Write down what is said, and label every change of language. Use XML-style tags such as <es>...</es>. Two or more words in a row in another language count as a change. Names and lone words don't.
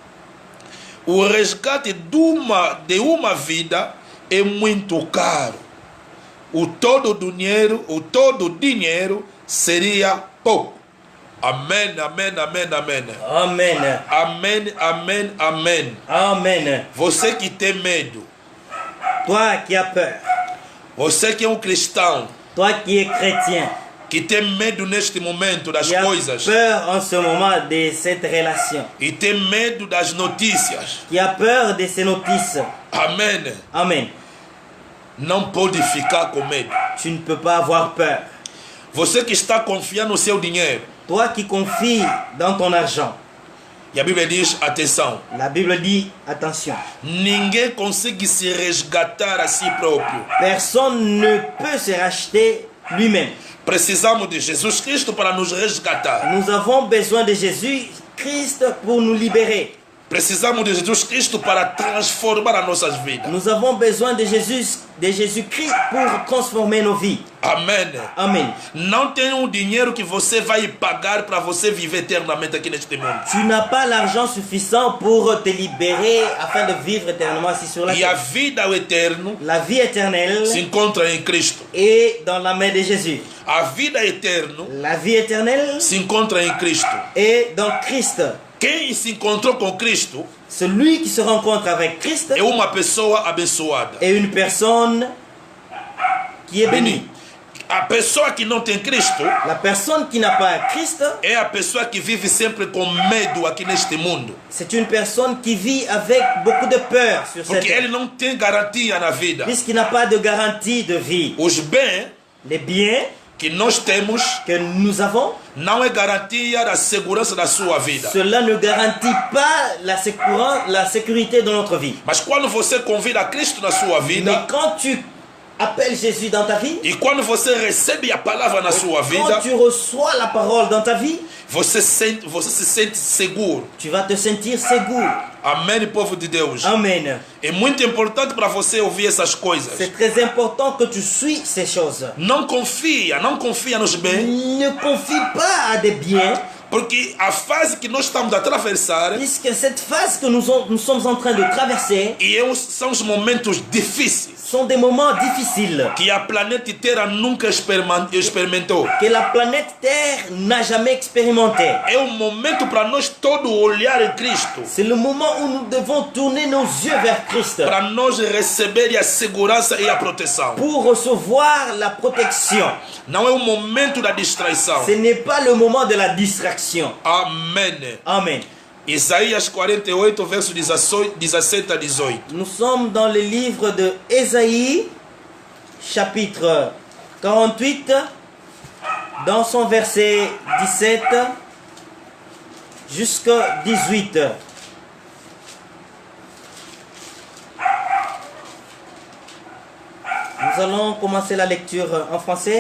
<pt>O resgate de uma vida é muito caro. O todo dinheiro seria pouco. Amém, amém, amém, amém.</pt> <fr>Amen.</fr> <pt>Amém, amém, amém.</pt> <fr>Amen.</fr> <pt>Você que tem medo,</pt> <fr>Toi qui as peur,</fr> <pt>você que é um cristão,</pt> <fr>toi qui es chrétien,</fr> <pt>que tem medo neste momento das</pt> <fr>qui as</fr> <pt>coisas</pt> <fr>peur en ce moment de cette relation,</fr> <pt>e tem medo das notícias,</pt> <fr>qui a peur de ces notices,</fr> <pt>amém,</pt> <fr>Amen,</fr> <pt>não pode ficar com medo.</pt> <fr>tu ne peux pas avoir peur.</fr> <pt>Você que está confiando no seu dinheiro,</pt> <fr>Toi qui confies dans ton argent,</fr> <pt>e a Bíblia diz, atenção,</pt> <fr>la Bible dit, attention,</fr> <pt>ninguém consegue se resgatar a si próprio.</pt> <fr>personne ne peut se racheter lui-même.</fr> <pt>Precisamos de Jesus Cristo para nos resgatar.</pt> <fr>Nous avons besoin de Jésus-Christ pour nous libérer.</fr> <pt>Precisamos de Jesus Cristo para transformar as nossas vidas.</pt> <fr>Nous avons besoin de Jésus-Christ pour transformer nos vies.</fr> <pt>Amém.</pt> <fr>Amen.</fr> <pt>Não tem um dinheiro que você vai pagar para você viver eternamente aqui neste mundo.</pt> <fr>Tu n'as pas l'argent suffisant pour te libérer afin de vivre éternellement ici sur la</fr> <pt>E a</pt> <fr>terre.</fr> <pt>vida eterna</pt> <fr>La vie éternelle</fr> <pt>se encontra em Cristo.</pt> <fr>est dans la main de Jésus.</fr> <pt>A vida eterna</pt> <fr>La vie éternelle</fr> <pt>se encontra em Cristo.</pt> <fr>est dans Christ.</fr> <pt>Quem se encontrou com Cristo</pt> <fr>Celui qui se rencontre avec Christ</fr> <pt>é uma pessoa abençoada.</pt> <fr>est une personne qui est bénie. Beni.</fr> <pt>A pessoa que não tem Cristo</pt> <fr>La personne qui n'a pas Christ,</fr> <pt>é a pessoa que vive sempre com medo aqui neste mundo.</pt> <fr>c'est une personne qui vit avec beaucoup de peur sur cette</fr> <pt>Porque</pt> <fr>terre,</fr> <pt>ele não tem garantia na vida.</pt> <fr>puisqu'il n'a pas de garantie de vie.</fr> <pt>Os bens</pt> <fr>Les biens</fr> <pt>que nós temos</pt> <fr>que nous avons,</fr> <pt>não é garantia da segurança da sua vida.</pt> <fr>cela ne garantit pas la sécurité de notre vie.</fr> <pt>Mas quando você convida Cristo na sua</pt> <fr>Mais</fr> <pt>vida</pt> <fr>quand tu appelles Jésus dans ta vie,</fr> <pt>e quando você recebe a palavra na sua vida,</pt> <fr>quand tu reçois la parole dans ta vie,</fr> <pt>você se sente seguro.</pt> <fr>tu vas te sentir seguro.</fr> <pt>Amém, povo de Deus.</pt> <fr>Amen.</fr> <pt>É muito importante para você ouvir essas coisas.</pt> <fr>C'est très important que tu suis ces choses.</fr> <pt>Não confia nos bens,</pt> <fr>Ne confie pas à des biens,</fr> <pt>porque a fase que nós estamos a atravessar</pt> <fr>puisque cette phase que nous sommes en train de traverser</fr> <pt>são os momentos difíceis</pt> <fr>sont des moments difficiles</fr> <pt>que a planeta Terra nunca experimentou.</pt> <fr>que la planète Terre n'a jamais expérimenté.</fr> <pt>É um momento para nós todos olhar em Cristo,</pt> <fr>C'est le moment où nous devons tourner nos yeux vers Christ</fr> <pt>para nós receber a segurança e a proteção.</pt> <fr>pour recevoir la protection.</fr> <pt>Não é um momento da distração.</pt> <fr>Ce n'est pas le moment de la distraction.</fr> <pt>Amém.</pt> <fr>Amen.</fr> <pt>Isaías 48, verso 17 a 18.</pt> <fr>Nous sommes dans le livre de Ésaïe, chapitre 48, dans son verset 17 jusqu'à 18. Nous allons commencer la lecture en français.</fr>